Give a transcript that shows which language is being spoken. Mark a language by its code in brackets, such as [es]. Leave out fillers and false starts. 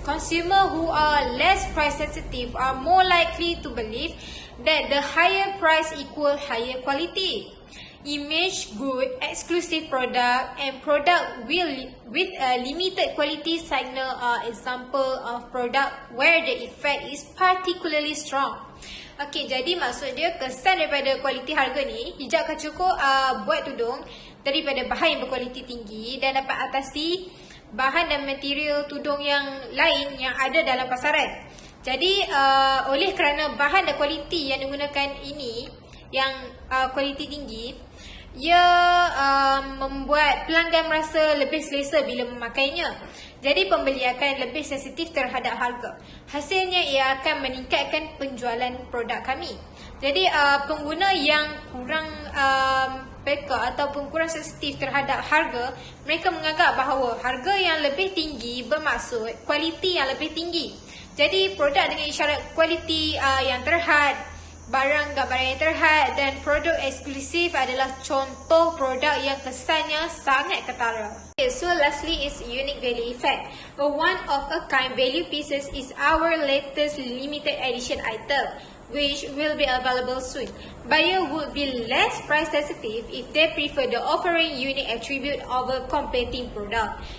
[en] Consumers who are less price sensitive are more likely to believe that the higher price equals higher quality. Image good, exclusive product and product with a limited quality signal are example of product where the effect is particularly strong. [ms] Okay, jadi maksud dia kesan daripada kualiti harga ni, Hijab Culture Co buat tudung daripada bahan yang berkualiti tinggi dan dapat atasi bahan dan material tudung yang lain yang ada dalam pasaran. Jadi oleh kerana bahan dan kualiti yang digunakan ini yang kualiti tinggi, ia membuat pelanggan merasa lebih selesa bila memakainya. Jadi pembeli akan lebih sensitif terhadap harga. Hasilnya ia akan meningkatkan penjualan produk kami. Jadi pengguna yang kurang peka ataupun kurang sensitif terhadap harga, mereka menganggap bahawa harga yang lebih tinggi bermaksud kualiti yang lebih tinggi. Jadi produk dengan isyarat kualiti yang terhad, barang yang terhad dan produk eksklusif adalah contoh produk yang kesannya sangat ketara. [en] Okay, so lastly is unique value effect. A one-of-a-kind value pieces is our latest limited edition item, which will be available soon. Buyer would be less price sensitive if they prefer the offering unique attribute over competing product.